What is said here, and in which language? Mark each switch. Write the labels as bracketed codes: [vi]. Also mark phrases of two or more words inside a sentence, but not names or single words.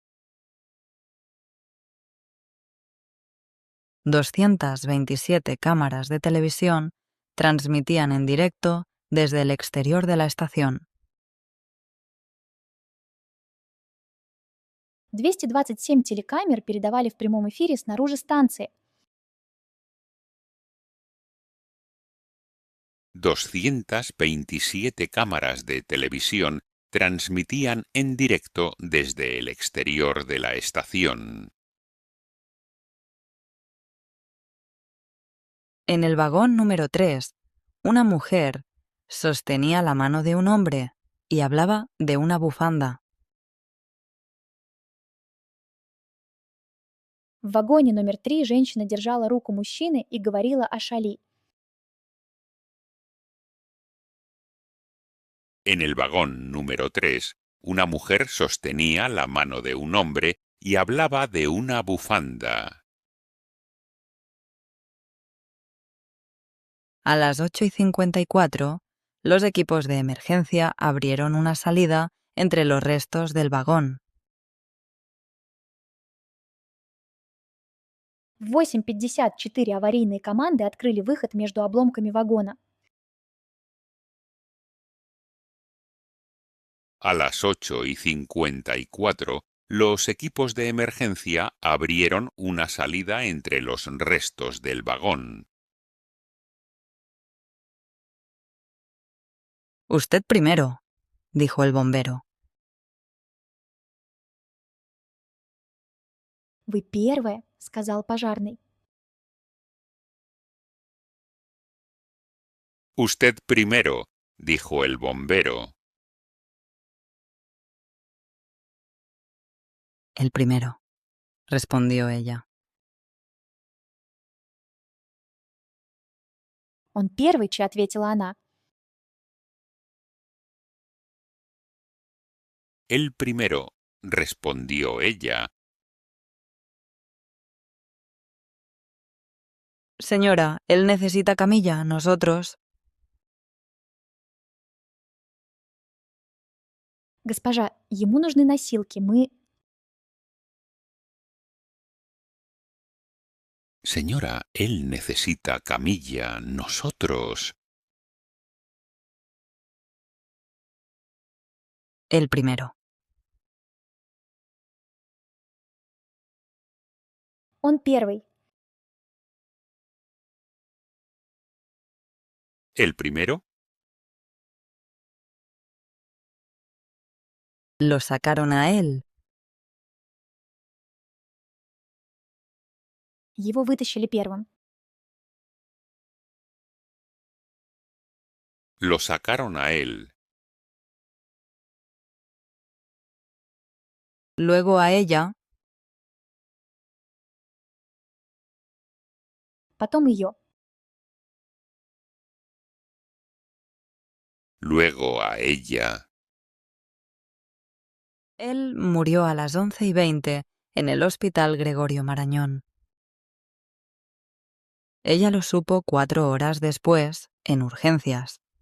[es] 227 cámaras de televisión transmitían en directo desde el exterior de la estación. [ru] 227 телекамер передавали в прямом эфире снаружи станции. [es] 227 cámaras de televisión transmitían en directo desde el exterior de la estación. En el vagón número 3, una mujer sostenía la mano de un hombre y hablaba de una bufanda. [ru] В вагоне номер 3 женщина держала руку мужчины и говорила о шали. [es] En el vagón número 3, una mujer sostenía la mano de un hombre y hablaba de una bufanda. A las 8:54, los equipos de emergencia abrieron una salida entre los restos del vagón. [ru] В 8:54 аварийные команды открыли выход между обломками вагона. [es] A las 8:54, los equipos de emergencia abrieron una salida entre los restos del vagón. Usted primero, dijo el bombero. [ru] «Вы первая», — сказал пожарный. [es] Usted primero, dijo el bombero. El primero, respondió ella. [ru] «Он первый», — ответила она. [es] El primero, respondió ella. Señora, él necesita camilla, nosotros. [ru] «Госпожа, ему нужны носилки, мы...» [es] Señora, él necesita camilla, nosotros. El primero. [ru] «Он первый». [es] ¿El primero? Lo sacaron a él. [ru] Его вытащили первым. [es] Lo sacaron a él. Luego a ella. [ru] Потом ее. [es] Luego a ella. Él murió a las 11:20 en el Hospital Gregorio Marañón. Ella lo supo 4 horas después, en urgencias.